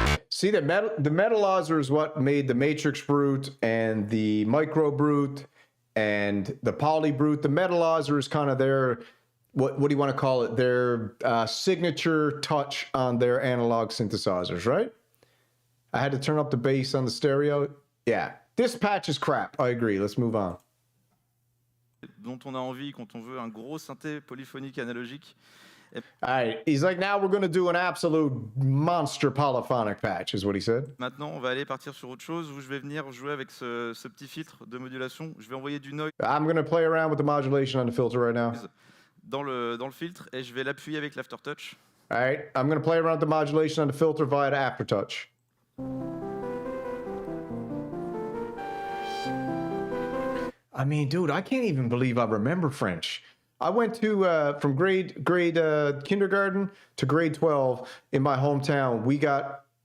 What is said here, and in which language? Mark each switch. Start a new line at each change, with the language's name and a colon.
English: See, the metalizer is what made the Matrix Brute and the Micro Brute and the Polybrute. The metalizer is kind of their, what do you want to call it? Their signature touch on their analog synthesizers, right? I had to turn up the bass on the stereo. Yeah, This patch is crap. I agree. Let's move on.
French: dont on a envie quand on veut un gros synthé polyphonique analogique.
English: All right, he's like, now we're going to do an absolute monster polyphonic patch, is what he said.
French: Maintenant, on va aller partir sur autre chose où je vais venir jouer avec ce petit filtre de modulation. Je vais envoyer du noise
English: I'm going to play around with the modulation on the filter right now.
French: dans le filtre et je vais l'appuyer avec l'aftertouch.
English: All right, I'm going to play around with the modulation on the filter via the aftertouch. I mean, dude, I can't even believe I remember French. I went to from grade kindergarten to grade 12 in my hometown.